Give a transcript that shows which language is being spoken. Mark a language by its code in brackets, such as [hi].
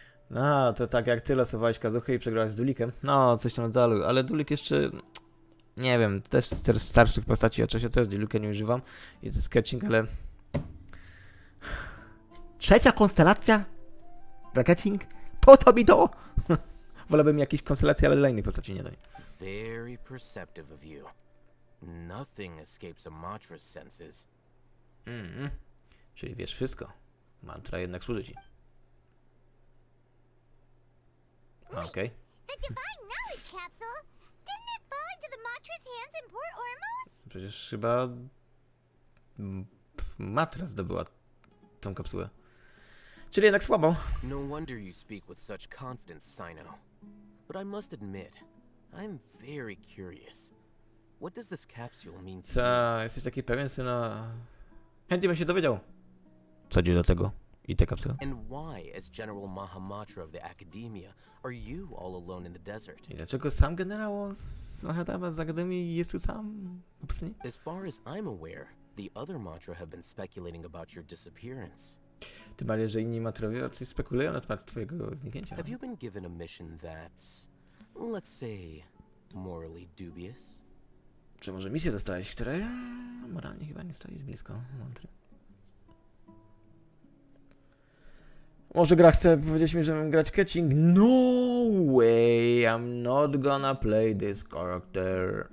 [pl] No, to tak jak ty losowałeś kazuchę i przegrałeś z Dulikiem. No, coś tam rodzaju, ale Dulik jeszcze... Nie wiem, też z starszych postaci oczywiście też Dulika nie używam. I to sketching, ale... Trzecia konstelacja? Sketching? Po to mi to! Wolałbym jakieś konstelacje, ale dla innych postaci nie daję. [en] Very perceptive of you. Nothing escapes a Matra's senses. [pl] Czyli wiesz wszystko. Mantra jednak służy ci. Okej. [en] The divine knowledge capsule? Didn't it fall into the Matra's hands in Port Ormos? [pl] Przecież chyba Matra zdobyła tą kapsułę. Czyli jednak słabo. [en] No wonder you speak with such confidence, Sino. But I must admit, I'm very curious. What does this capsule mean to you? [pl] Co, jesteś taki pewien, syna? Chętnie bym się dowiedział. Co dzieje do tego i te kapsuły? [en] And why, as General Mahamatra of the Academia, are you all alone in the desert? [pl] I dlaczego sam generał z Mahatama z Akademii jest tu sam? Obecnie? [en] As far as I'm aware, the other Matra have been speculating about your disappearance. [pl] Tym bardziej, że inni matrowie raczej spekulują na temat twojego zniknięcia. [en] Have you been given a mission that's, let's say, morally dubious? [pl] Czy może misję dostałeś, której moralnie chyba nie stoi blisko mantry? Może gra chce powiedzieć mi, że mam grać catching? [en] No way, I'm not gonna play this character.